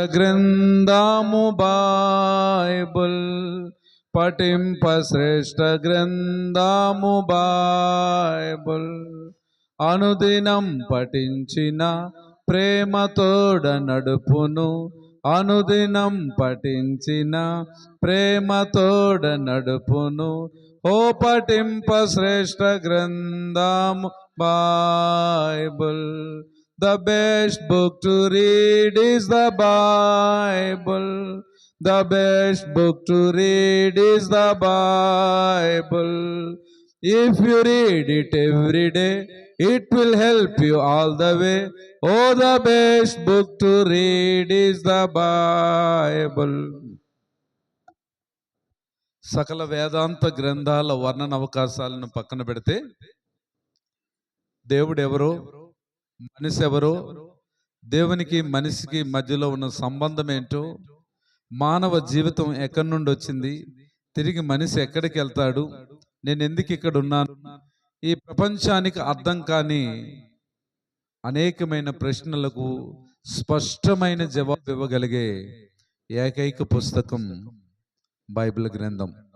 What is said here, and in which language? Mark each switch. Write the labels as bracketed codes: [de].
[te] గ్రంథము బైబుల్ పఠింప శ్రేష్ఠ గ్రంథము బైబుల్ అనుదినం పఠించిన ప్రేమతోడ నడుపును అనుదినం పఠించిన ప్రేమతోడ నడుపును ఓ పఠింప శ్రేష్ఠ గ్రంథము Bible. [en] The best book to read is the Bible. The best book to read is the Bible. If you read it every day, it will help you all the way. Oh, the best book to read is the Bible. [te] సకల వేదాంత గ్రంథాల వర్ణన అవకాశాలను పక్కన పెడితే దేవుడు ఎవరో, మనిషి ఎవరో, దేవునికి మనిషికి మధ్యలో ఉన్న సంబంధం ఏంటో, మానవ జీవితం ఎక్కడి నుండి వచ్చింది, తిరిగి మనిషి ఎక్కడికి వెళ్తాడు, నేను ఎందుకు ఇక్కడ ఉన్నాను, ఈ ప్రపంచానికి అర్థం కాని అనేకమైన ప్రశ్నలకు స్పష్టమైన జవాబు ఇవ్వగలిగే ఏకైక పుస్తకం బైబిల్ గ్రంథం.